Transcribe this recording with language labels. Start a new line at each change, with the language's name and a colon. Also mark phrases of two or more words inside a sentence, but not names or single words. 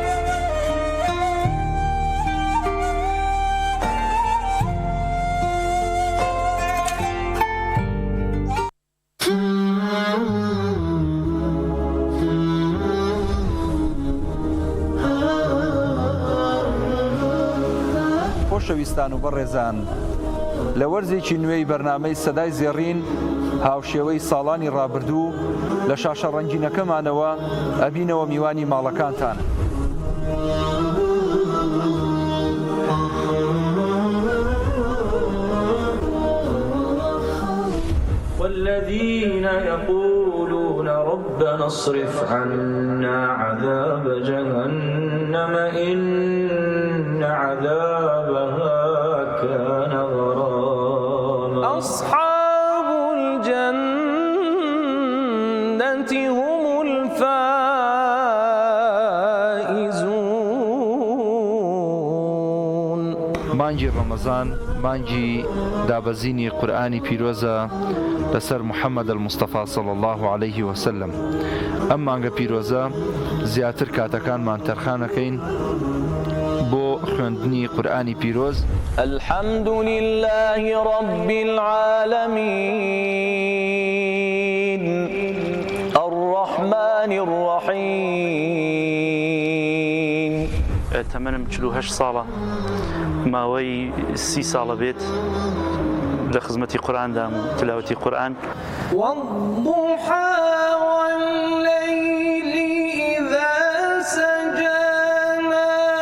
Central Kurdish: خۆشەویستان و بەڕێزان لە وەرزێکی نوێی بەرنامەی سەدای زێڕین هاوشێوەی ساڵانی ڕابردوو لە شاشە ڕەنگینەکەمانەوە ئەبینەوە میوانی ماڵەکانتان.
Arabic: والذين يقولون ربنا اصرف عنا عذاب جهنم إن عذابها كان غراما أصحاب الجنة هم الفائزون.
Central Kurdish: مانجی ڕەمەزان مانجی دابەزینی قورئانی پیرۆزە لەسەر محەممەد المستەفا
Arabic: صلی الله عليه وسلم.
Central Kurdish: ئەم مانگە پیرۆزە زیاتر کاتەکانمان تەرخانەکەین بۆ خوێندنی قورئانی پیرۆز.
Arabic: الحمد لله رب العالمين الرحمن الرحيم
Central Kurdish: تەمەنم 48 ساڵە ماوەی 30 ساڵە بێت لە خزمەتی قورئاندام و تلاوەتی قورئان.
Arabic: والضحى والليل إذا سجى ما